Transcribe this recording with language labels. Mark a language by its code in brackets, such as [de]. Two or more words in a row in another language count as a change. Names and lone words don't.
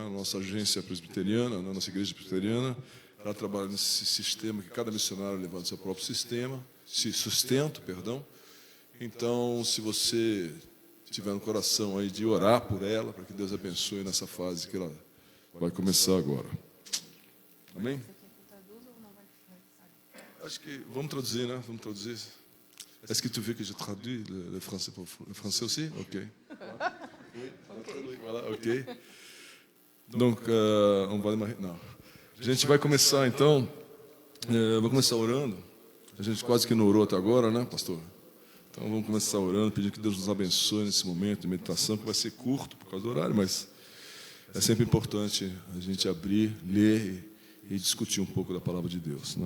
[pt] A nossa agência presbiteriana, a nossa igreja presbiteriana, ela trabalha nesse sistema que cada missionário levanta seu próprio sustento. Então, se você tiver no coração aí de orar por ela, para que Deus abençoe nessa fase que ela vai começar agora. Amém? Acho que vamos traduzir, né? Vamos traduzir. [fr] Est-ce que tu veux que je traduise le français pour le français aussi? Ok. Voilà, ok. Donc, on va démarrer. [pt] Não. A gente vai começar então. Vou começar orando. A gente quase que não orou até agora, né, pastor? Então vamos começar orando, pedindo que Deus nos abençoe nesse momento de meditação, que vai ser curto por causa do horário, mas é sempre importante a gente abrir, ler e discutir um pouco da palavra de Deus, né?